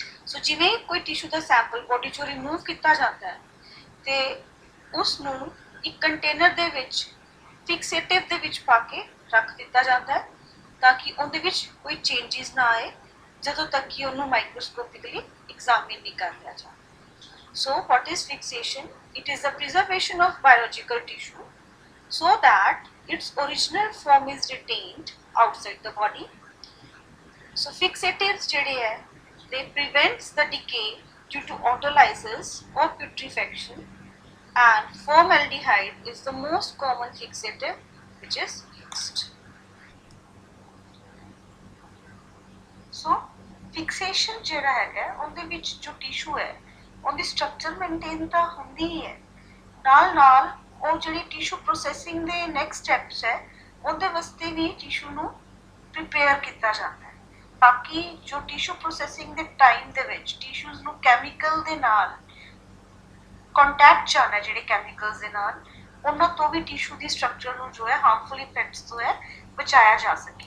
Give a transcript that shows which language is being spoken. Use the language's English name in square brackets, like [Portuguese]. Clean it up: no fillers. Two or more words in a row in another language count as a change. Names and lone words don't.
[Punjabi] ਸੋ ਜਿਵੇਂ ਕੋਈ ਟਿਸ਼ੂ ਦਾ ਸੈਂਪਲ ਬੋਡੀ ਚੋਂ ਰਿਮੂਵ ਕੀਤਾ ਜਾਂਦਾ ਹੈ ਤੇ ਉਸ ਨੂੰ ਇੱਕ ਕੰਟੇਨਰ ਦੇ ਵਿੱਚ ਫਿਕਸੇਟਿਵ ਦੇ ਵਿੱਚ ਪਾ ਕੇ ਰੱਖ ਦਿੱਤਾ ਜਾਂਦਾ ਹੈ ਤਾਂ ਕਿ ਉਹਦੇ ਵਿੱਚ ਕੋਈ ਚੇਂਜਸ ਨਾ ਆਏ ਜਦੋਂ ਤੱਕ ਕਿ ਉਹਨੂੰ [English] microscopically examine [Punjabi] ਨਹੀਂ ਕਰ ਲਿਆ ਜਾਂਦਾ। [English] So what is fixation? It is the preservation of biological tissue so that its original form is retained outside the body. So fixatives [Punjabi] ਜਿਹੜੇ ਹੈ [English] they prevents the decay due to autolysis or putrefaction, and formaldehyde is the most common fixative which is used. So fixation [Punjabi] ਜਿਹੜਾ ਹੈਗਾ ਉਹਦੇ ਵਿੱਚ ਜੋ ਟਿਸ਼ੂ ਹੈ ਉਹਦੀ [English] structure maintain [Punjabi] ਤਾਂ ਹੁੰਦੀ ਹੀ ਹੈ, ਨਾਲ ਨਾਲ ਉਹ ਜਿਹੜੀ [English] tissue processing [Punjabi] ਦੇ [English] next steps [Punjabi] ਹੈ ਉਹਦੇ ਵਾਸਤੇ ਵੀ ਟਿਸ਼ੂ ਨੂੰ ਪ੍ਰੀਪੇਅਰ ਕੀਤਾ ਜਾਂਦਾ ਹੈ ਤਾਂ ਕਿ ਜੋ [English] tissue processing [Punjabi] ਦੇ ਟਾਈਮ ਦੇ ਵਿੱਚ ਟਿਸ਼ੂਜ਼ ਨੂੰ ਕੈਮੀਕਲ ਦੇ ਨਾਲ ਕੰਟੈਕਟ ਚਾਹਣਾ, ਜਿਹੜੇ ਕੈਮੀਕਲਸ ਦੇ ਨਾਲ ਉਹਨਾਂ ਤੋਂ ਵੀ ਟਿਸ਼ੂ ਦੀ ਸਟਰਕਚਰ ਨੂੰ ਜੋ ਹੈ [English] harmful effects [Punjabi] ਤੋਂ ਹੈ ਬਚਾਇਆ ਜਾ ਸਕੇ।